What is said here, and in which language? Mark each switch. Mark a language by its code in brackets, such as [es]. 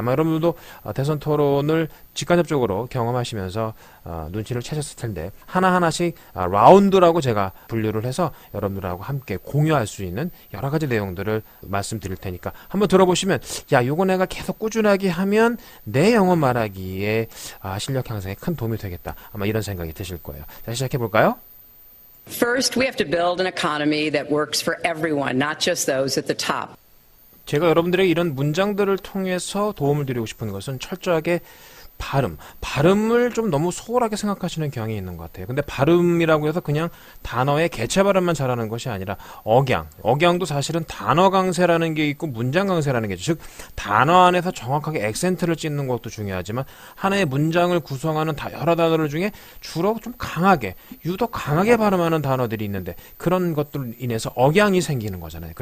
[ko] 아마 여러분들도 대선 토론을 직간접적으로 경험하시면서 눈치를 채셨을 텐데 하나하나씩 라운드라고 제가 분류를 해서 여러분들하고 함께 공유할 수 있는 여러 가지 내용들을 말씀드릴 테니까 한번 들어보시면 야, 요거 내가 계속 꾸준하게 하면 내 영어 말하기에 실력 향상에 큰 도움이 되겠다. 아마 이런 생각이 드실 거예요. 자, 시작해볼까요? [en] First, we have to build an economy that works for everyone, not just those at the top. [ko] 제가 여러분들에게 이런 문장들을 통해서 도움을 드리고 싶은 것은 철저하게 발음을 좀 너무 소홀하게 생각하시는 경향이 있는 것 같아요. 근데 발음이라고 해서 그냥 단어의 개체 발음만 잘하는 것이 아니라 억양도 사실은 단어 강세라는 게 있고 문장 강세라는 게 있죠. 즉 단어 안에서 정확하게 액센트를 찍는 것도 중요하지만 하나의 문장을 구성하는 여러 단어들 중에 주로 좀 유독 강하게 발음하는 단어들이 있는데 그런 것들로 인해서 억양이 생기는 거잖아요.